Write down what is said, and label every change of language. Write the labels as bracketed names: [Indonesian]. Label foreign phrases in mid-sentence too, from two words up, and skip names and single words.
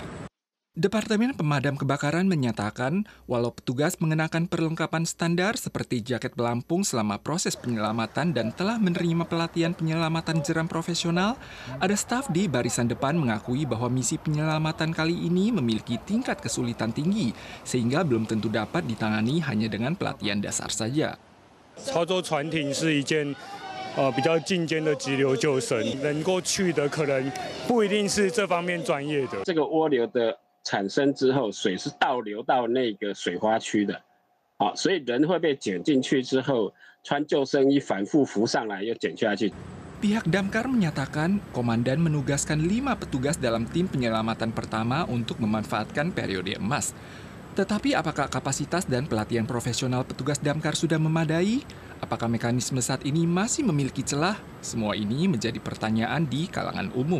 [Indonesian] Departemen Pemadam Kebakaran menyatakan, walau petugas mengenakan perlengkapan standar seperti jaket pelampung selama proses penyelamatan dan telah menerima pelatihan penyelamatan jeram profesional, ada staf di barisan depan mengakui bahwa misi penyelamatan kali ini memiliki tingkat kesulitan tinggi, sehingga belum tentu dapat ditangani hanya dengan pelatihan dasar saja. [Chinese] 操作船艇是一件比较进阶的急流救生，能够去的可能不一定是这方面专业的。这个涡流的产生之后，水是倒流到那个水花区的，所以人会被卷进去之后，穿救生衣反复浮上来又卷下去。 [Indonesian] Pihak damkar menyatakan, komandan menugaskan 5 petugas dalam tim penyelamatan pertama untuk memanfaatkan periode emas. Tetapi apakah kapasitas dan pelatihan profesional petugas damkar sudah memadai? Apakah mekanisme saat ini masih memiliki celah? Semua ini menjadi pertanyaan di kalangan umum.